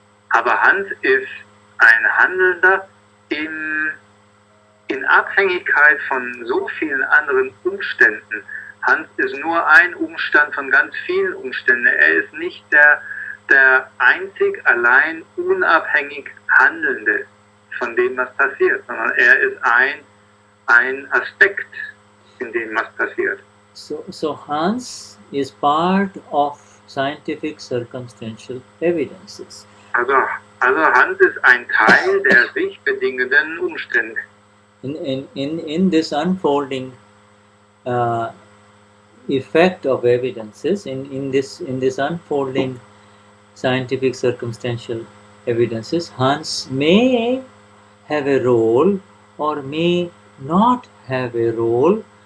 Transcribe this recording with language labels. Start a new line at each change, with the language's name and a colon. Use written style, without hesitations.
German: Aber Hans ist ein Handelnder in Abhängigkeit von so vielen anderen Umständen. Hans ist nur ein Umstand von ganz vielen Umständen. Er ist nicht der einzig allein unabhängig Handelnde von dem, was passiert, sondern er ist ein Aspekt in dem, was passiert.
English: So Hans is part of scientific circumstantial evidences.
German: Also Hans ist ein Teil der sich bedingenden Umstände.
English: In this unfolding effect of evidences, in this unfolding scientific circumstantial evidences, Hans may have a role or may not have a role,